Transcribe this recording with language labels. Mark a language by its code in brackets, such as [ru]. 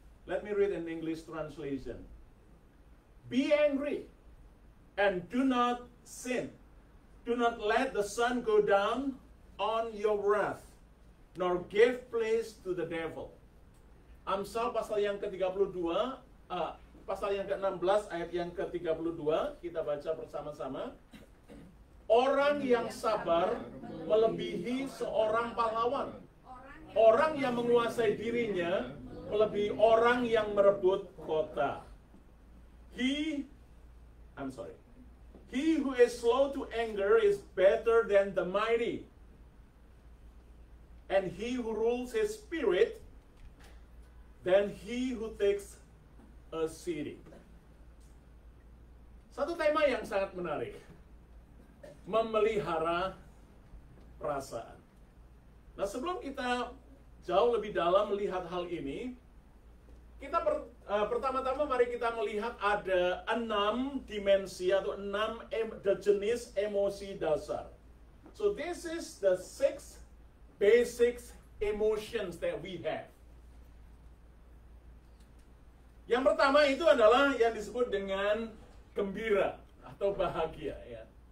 [en] Let me read an English translation. Be angry and do not sin. Do not let the sun go down on your wrath, nor give place to the devil. [id] Amsal pasal yang ke-32, pasal yang ke-16 ayat yang ke-32, kita baca bersama-sama. Orang yang sabar melebihi seorang pahlawan. Orang yang menguasai dirinya melebihi orang yang merebut kota. [en] He who is slow to anger is better than the mighty, and he who rules his spirit than he who takes a city. [id] Satu tema yang sangat menarik, memelihara perasaan. Nah, sebelum kita jauh lebih dalam melihat hal ini, kita pertama-tama mari kita melihat ada 6 dimensi atau 6 jenis emosi dasar. [en] So this is the 6 basic emotions that we have. [id] Yang pertama itu adalah yang disebut dengan gembira atau bahagia, ya.